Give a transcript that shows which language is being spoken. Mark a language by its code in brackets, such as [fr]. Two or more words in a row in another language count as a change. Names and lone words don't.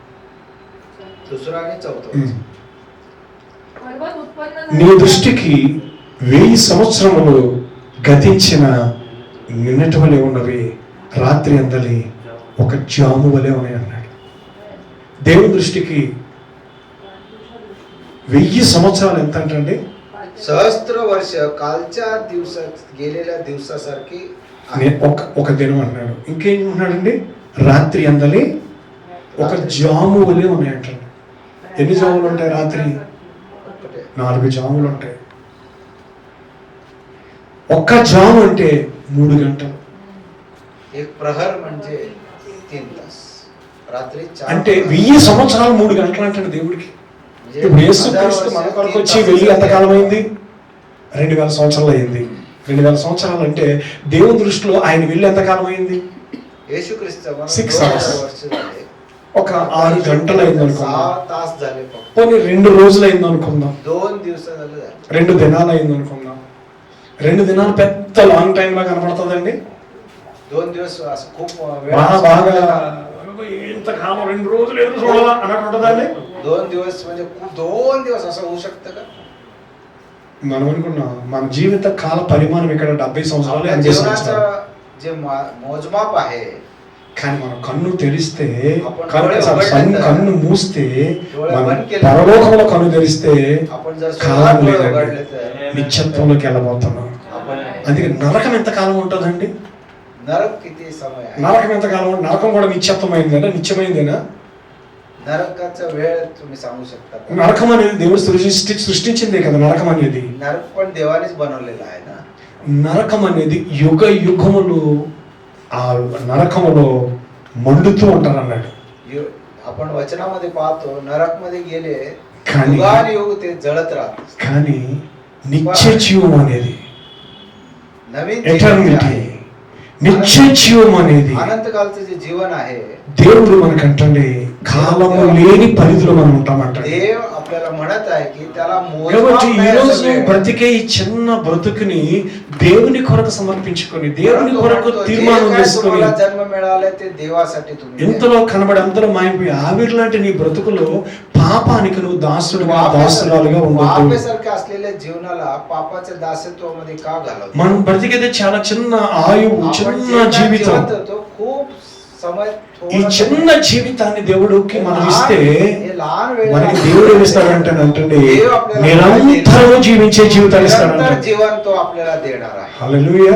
[te] నీ దృష్టికి 1000 సంవత్సరములు గతించిన నిన్నటి వలె ఉన్నవి, రాత్రి అందలి ఒక జాము వలె ఉన్నాయి అన్నాడు. దేవుని దృష్టికి 1000 సంవత్సరాలు ఎంత అంటే [mr] सहस्त्र वर्ष कालच्या दिवसात गेलेल्या दिवसासारखी [te] ఒక దినం అన్నాడు. ఇంకేమంటున్నాడండి? రాత్రి అందలి ఒక జాము వలె ఉన్నాయి అంటాడు. ఎన్ని జాములు ఉంటాయి? రాత్రి 4 జాములు ఉంటాయి. ఒక్క జాము అంటే 3 గంటలు. [mr] एक प्रहर म्हणजे 3 तास. रात्री 4 [te] అంటే 1000 సంవత్సరాలు 3 గంటలు అంటాడు దేవుడికి. ఇప్పుడు యేసుక్రీస్తు మన కొరకు వచ్చి వెళ్ళి ఎంతకాలం అయింది? 2000 సంవత్సరాలు అయింది. 2000 సంవత్సరాలు అంటే దేవుని దృష్టిలో ఆయన వెళ్ళి ఎంతకాలం అయింది? యేసుక్రీస్తు 6 hours. ఒక 6 గంటలు అయింది అనుకుందాం. [mr] 6 तास झाले. [te] పోనీ 2 రోజులు అయింది అనుకుందాం. [mr] 2 दिवस झाले. [te] 2 దినాలు అయింది అనుకుందాం. 2 దినాలు పెద్ద [en] long time [te] లా కనపడుతుందండి. [mr] 2 दिवस असं खूप [te] బాగా ఇంతకాలం 2 రోజులు ఎదురు చూడాలా అన్నట్టు ఉంటుందండి. [mr] 2 दिवस म्हणजे 2 दिवस असं होऊ शकतं का? [te] మనం అనుకున్నాం మన జీవిత కాల పరిమాణం ఇక్కడ 70 సంవత్సరాలు, 80 సంవత్సరాలు. [mr] जे मोजमाप आहे, [te] కానీ మనం కన్ను తెరిస్తే, కన్ను మూస్తే, మన పరలోకంలో కన్ను తెరిస్తే కాలం లేదండి, నిత్యత్వంలోకి వెళ్ళబోతున్నాం. అందుకే నరకం ఎంత కాలం ఉంటుందండి? [mr] नरक किती समय आहे? [te] నరకం ఎంత కాలం? నరకం కూడా నిత్యత్వమైందేనా? నిత్యమైందేనా? [mr] नरकाचा वेळ तुम्ही सांगू शकता का? [te] నరకం అనేది దేవుడు సృష్టించిందే కదా. నరకం అనేది, [mr] नरक पण देवानेच बनवलेला आहे ना. [te] నరకం అనేది యుగ యుగములు ఆ నరకములో మండుతూ ఉంటారు అన్నాడు. [mr] आपण वचनामध्ये पाहतो नरक मध्ये गेले [te] కానీ [mr] युगानुयुग ते जळत राहतात. [te] కానీ నిత్య జీవం అనేది, [mr] नवीन [te] ఎటర్నిటీ, నిత్య జీవం అనేది [mr] अनंतकालचं जे जीवन आहे, [te] దేవుడు మనకంటే కాలము లేని పరిధిలో మనం ఉంటామంట. [mr] देव आपल्याला म्हणत आहे की त्याला [te] కాబట్టి ఈ రోజు బ్రతికే ఈ చిన్న బ్రతుకుని దేవుని కొరకు సమర్పించుకొని, దేవుని కొరకు తీర్మానం చేసుకొని, [mr] జన్మ మిळाले ते देवासाठी तुम्ही [te] ఎంతలో కనబడి అంతలో మాయపోయి ఆవిరి లాంటి నీ బ్రతుకులో పాపానికి నువ్వు దాసుడుగా, దాసురాలుగా ఉండొద్దు. [mr] पापासारखे असलेल्या जीवनाला पापाच्या दासत्वामध्ये का घालवतो? [te] మనం బ్రతికేది చాలా చిన్న ఆయువు, చిన్న జీవితం. [mr] खूप समय [te] ఈ చిన్న జీవితాన్ని దేవుడికి మనం ఇస్తే మనకి దేవుడు ఏమిస్తాడంటే నిరంతరం జీవించే జీవితాన్ని ఇస్తాడంట. హల్లెలూయా.